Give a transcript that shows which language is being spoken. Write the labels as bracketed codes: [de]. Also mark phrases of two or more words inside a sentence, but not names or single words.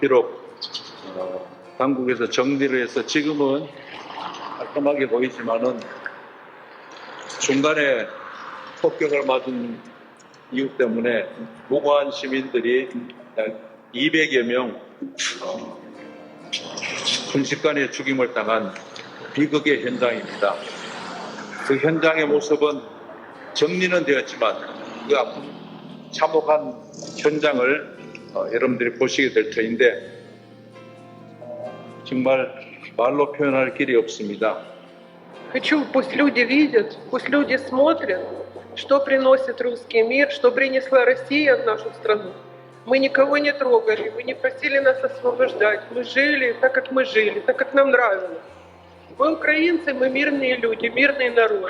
[ko] 비록 당국에서 정리를 해서 지금은 깔끔하게 보이지만은 중간에 폭격을 맞은 이유 때문에 무고한 시민들이 약 200여 명 순식간에 죽임을 당한 비극의 현장입니다. 그 현장의 모습은 정리는 되었지만 그 아픈 참혹한 현장을 여러분들이 보시게 될 터인데 정말 말로 표현할 길이 없습니다. [ru] Хочу, пусть люди видят, пусть люди смотрят, что приносит русский мир, что принесла Россия в нашу страну. Мы никого не трогали, мы не просили нас освобождать. Мы жили так, как мы жили, так, как нам нравилось. Мы украинцы, мы мирные люди, мирный народ.